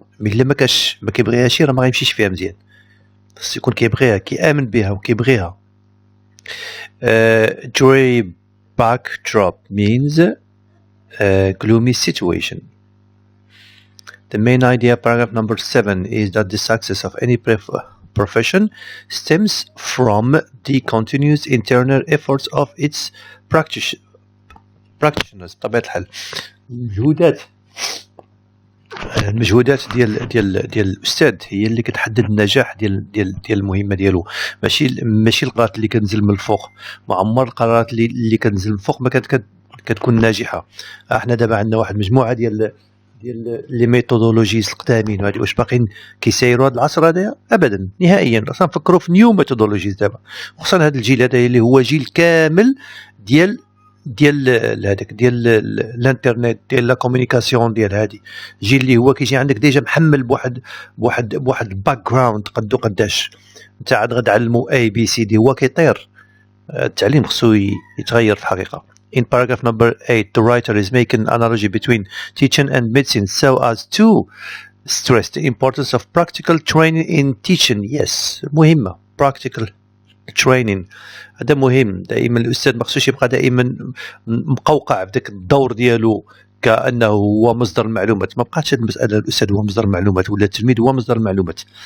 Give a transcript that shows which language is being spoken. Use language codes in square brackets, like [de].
[ar] مي إلا ما كيبغيهاش راه ما غيمشيش فيها مزيان. خصو يكون كيبغيها، كيآمن بها وكيبغيها. [en] Gray backdrop means gloomy situation. The main idea, paragraph number 7, is that the success of any profession stems from the continuous internal efforts of its practitioners. [ar] بطبيعة الحال المجهودات ديال الأستاذ هي اللي كتحدد النجاح ديال المهمة ديالو، ماشي القرارات اللي كتنزل من الفوق. معمر القرارات اللي كتنزل من الفوق ما كتكون ناجحة. احنا دابا عندنا واحد مجموعة ديال لي ميثودولوجيز القدامين، وهادي واش باقيين كيسايروا هذا العصر هذايا؟ ابدا نهائيا. خاصنا نفكروا في نيو ميثودولوجيز دابا، خصوصا هذا الجيل هذا اللي هو جيل كامل ديال هذاك ديال الانترنت ديال لا كومونيكاسيون ديال هادي جي اللي هو كيجي عندك ديجا محمل بواحد الباك جراوند قدو قداش انت عاد غتعلمو اي بي سي دي هو كيطير. التعليم خصو يتغير في الحقيقه. [en] In paragraph number 8 the writer is making an analogy between teaching and medicine so as to stress the importance of practical training in teaching. [ar] Yes مهمه practical training هذا مهم. دائما الاستاذ ما خصوش يبقى دائما مقوقع بداك الدور ديالو كانه هو مصدر المعلومات. ما بقاتش هذه المساله الاستاذ هو مصدر المعلومات ولا التلميذ هو مصدر المعلومات.